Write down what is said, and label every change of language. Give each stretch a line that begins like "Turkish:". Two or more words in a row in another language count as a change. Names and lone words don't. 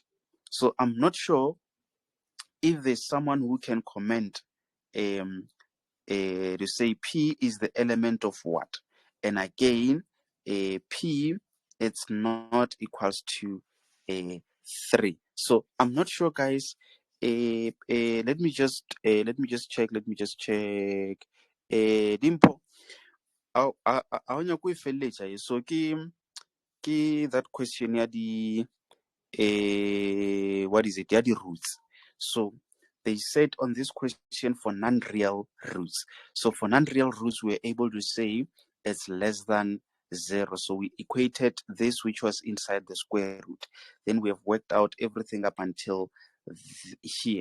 English: So I'm not sure if there's someone who can comment to say p is the element of what, and again p, it's not equals to 3. So I'm not sure, guys. Let me just check.
Northern Sotho: Dimpo, a o nyaka go e feleletsa e, so ke
English: that question
Northern Sotho: ya di
English: what is it,
Northern Sotho: ya di roots.
English: So they said on this question for non-real roots. So for non-real roots, we're able to say it's less than 0. So we equated this, which was inside the square root. Then we have worked out everything up until here.